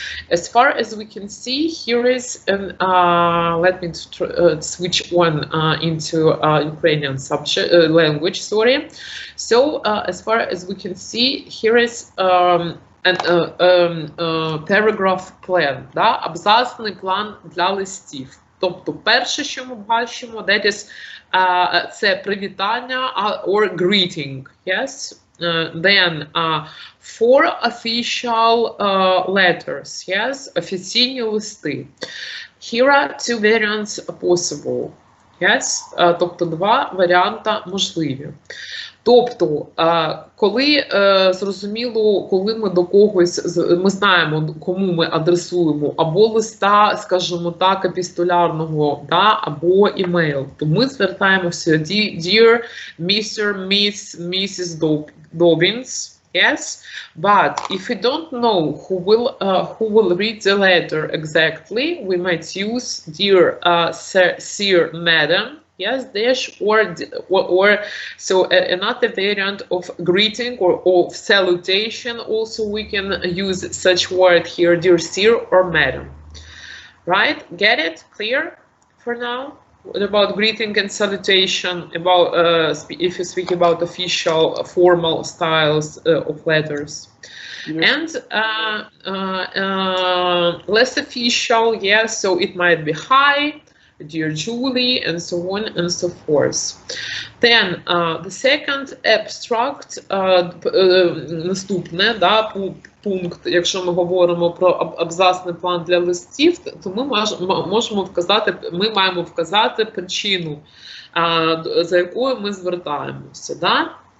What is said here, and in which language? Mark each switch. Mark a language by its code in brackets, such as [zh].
[en] As far as we can see, here is an, let me switch on into Ukrainian subject language, sorry. So as far as we can see, here is paragraph plan, да? [uk] Абзацний план для листів. Тобто перше, що ми бачимо, [en] that is, [uk] це привітання [en] or greeting, yes? Then four official letters, yes? [uk] Офіційні листи. [en] Here are two variants possible, yes? [uk] Тобто два варіанти можливі. Тобто, коли зрозуміло, коли ми до когось, ми знаємо, кому ми адресуємо або листа, скажімо так, епістолярного, да, або імейл, то ми звертаємося [en] Dear Mr. Miss, Mrs. Dobbins, yes, but if we don't know who will read the letter exactly, we might use Dear Sir, Madam, yes, dash, or so another variant of greeting or of salutation. Also, we can use such word here, dear sir or madam. Right? Get it? Clear for now? What about greeting and salutation? About if you speak about official, formal styles of letters. Yes. And less official, yes. So it might be hi, dear Julie, and so on and so forth. Then the second abstract, [uk] наступне, да, пункт, якщо ми говоримо про абзацний план для листів, то ми можемо вказати, ми маємо вказати причину, за якою ми звертаємося. Да?